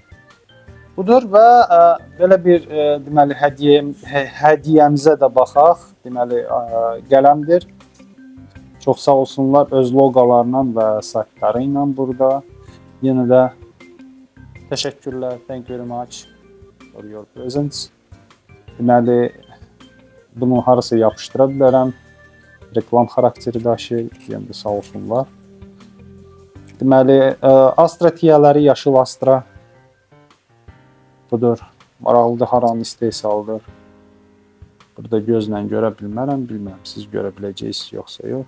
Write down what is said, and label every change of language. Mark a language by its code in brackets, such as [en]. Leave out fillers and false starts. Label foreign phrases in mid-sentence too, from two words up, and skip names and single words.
[az] Budur və belə bir deməli hədiyyəmizə də baxaq. Deməli qələmdir. Çox sağ olsunlar öz loqolarla və saytları ilə burada. Yenə də təşəkkürlər. [en] Thank you very much for your presence. [az] Deməli bunu harasa yapışdıra bilərəm. Reklam xarakteri daşıyır. Yəni də sağ olsunlar. Deməli, Astra tiyələri yaşıl Astra. Budur. Maraqlıdır, haranın istehsalıdır. Burada gözlə görə bilmərəm, bilmirəm siz görə biləcəksiniz yoxsa yox.